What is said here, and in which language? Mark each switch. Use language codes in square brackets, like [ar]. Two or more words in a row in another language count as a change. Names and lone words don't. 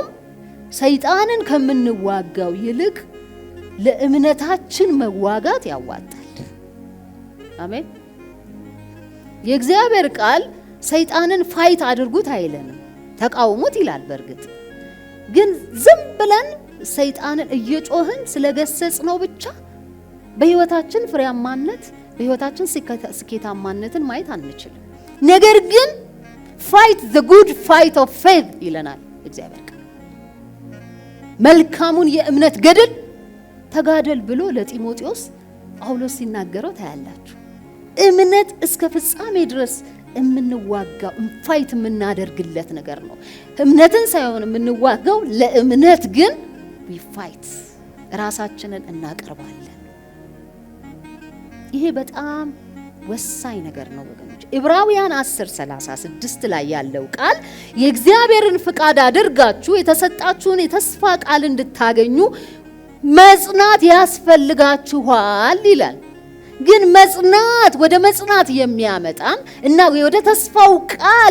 [am] ሰይጣንን ከምንዋጋው ይልቅ ለእምነታችን መዋጋት ያዋጣል። አሜን። የእግዚአብሔር ቃል ሰይጣንን ፋይት አድርጉት አይለንም፣ ተቃውሙት ይላል። በእርግጥ ግን ዝም ብለን ሰይጣንን እየጮህን ስለገሰጽነው ብቻ በህይወታችን ፍሬያማነት፣ በህይወታችን ስኬታማነትን ማየት አንችልም። ነገር ግን [en] fight the good fight of faith [am] ይለናል እግዚአብሔር ቃል። መልካሙን የእምነት ገድል ተጋደል ብሎ ለጢሞቴዎስ ጳውሎስ ሲናገረው ታያላችሁ። እምነት እስከ ፍጻሜ ድረስ የምንዋጋው ፋይት የምናደርግለት ነገር ነው። እምነትን ሳይሆን የምንዋጋው ለእምነት ግን [en] we fight [am] ራሳችንን እናቀርባለን። ይሄ በጣም ወሳኝ ነገር ነው ወገኖች። ዕብራውያን 10:36 ላይ ያለው ቃል የእግዚአብሔርን ፍቃድ አድርጋችሁ የተሰጣችሁን የተስፋ ቃል እንድታገኙ መጽናት ያስፈልጋችኋል ይላል። ግን መጽናት ወደ መጽናት የሚያመጣን እና ወደ ተስፋው ቃል